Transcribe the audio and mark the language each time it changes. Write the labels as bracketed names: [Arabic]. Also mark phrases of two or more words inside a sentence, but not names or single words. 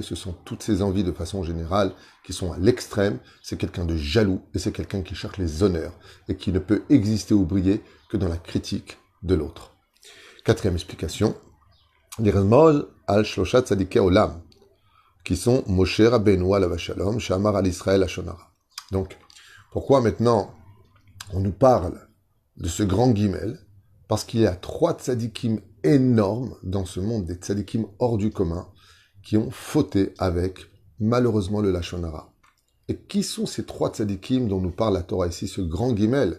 [French] Ce sont toutes ces envies de façon générale qui sont à l'extrême. C'est quelqu'un de jaloux et c'est quelqu'un qui cherche les honneurs et qui ne peut exister ou briller que dans la critique de l'autre. 4e explication, les [Hebrew] רמז על שלושת צדיקי עולם, [French] qui sont [Hebrew] משה רבינו עליו השלום, שאמר על ישראל לשון הרע. [French] Donc, pourquoi maintenant on nous parle de ce grand guimel? Parce qu'il y a 3 tzadikim énormes dans ce monde, des tzadikim hors du commun, qui ont fauté avec, malheureusement, [Hebrew] ל לשון הרע. [French] Et qui sont ces 3 tzadikim dont nous parle la Torah ici, ce grand guimel?